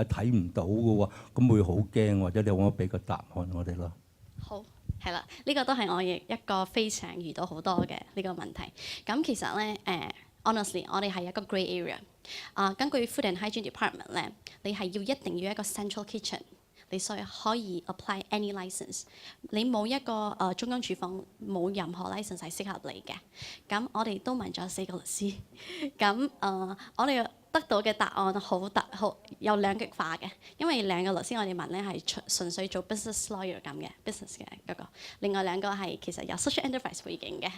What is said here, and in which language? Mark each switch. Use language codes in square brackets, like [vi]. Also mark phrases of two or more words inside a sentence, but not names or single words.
[yue] 睇唔到嘅喎，咁會好驚，或者你可唔可以俾個答案我哋咯？好，係啦，呢個都係我亦一個非常遇到好多嘅呢個問題。咁其實咧honestly， 我哋係一個 [en] grey area。 [yue] 根據 Food and Hygiene Department 咧，你係一定要一個 central kitchen。你所以可以 [en] apply any license， [yue] 你冇一個中央廚房冇任何 license 係適合你嘅。咁我哋都問咗4個律師，咁我哋得到嘅答案好有兩極化嘅，因為2個律師我哋問咧係純粹做 [en] business lawyer [yue] 咁嘅 business 嘅嗰個，另外2個係其實有 [en] social enterprise [yue] 背景嘅。